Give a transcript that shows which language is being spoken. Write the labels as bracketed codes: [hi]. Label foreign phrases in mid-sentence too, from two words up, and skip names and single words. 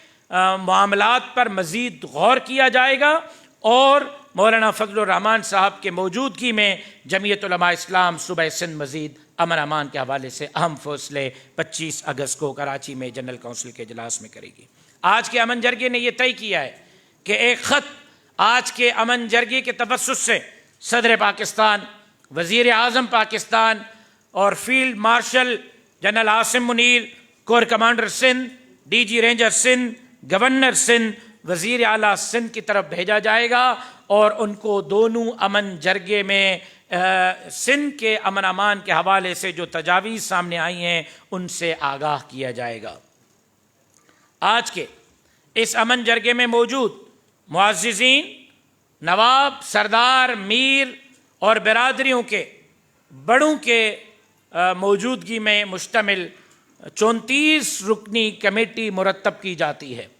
[ur] معاملات پر مزید غور کیا جائے گا، اور مولانا فضل الرحمان صاحب کے موجودگی میں جمعیت علماء اسلام صوبہ سندھ مزید امن امان کے حوالے سے اہم فیصلے 25 اگست کو کراچی میں جنرل کونسل کے اجلاس میں کرے گی۔ آج کے امن جرگے نے یہ طے کیا ہے کہ ایک خط آج کے امن جرگے کے توسط سے صدر پاکستان، وزیر اعظم پاکستان اور فیلڈ مارشل جنرل عاصم منیر، کور کمانڈر سندھ، ڈی جی رینجر سندھ، گورنر سندھ، وزیر اعلیٰ سندھ کی طرف بھیجا جائے گا اور ان کو دونوں امن جرگے میں سندھ کے امن امان کے حوالے سے جو تجاویز سامنے آئی ہیں ان سے آگاہ کیا جائے گا. آج کے اس امن جرگے میں موجود معززین، نواب، سردار، میر اور برادریوں کے بڑوں کے موجودگی میں مشتمل 34 رکنی کمیٹی مرتب کی جاتی ہے.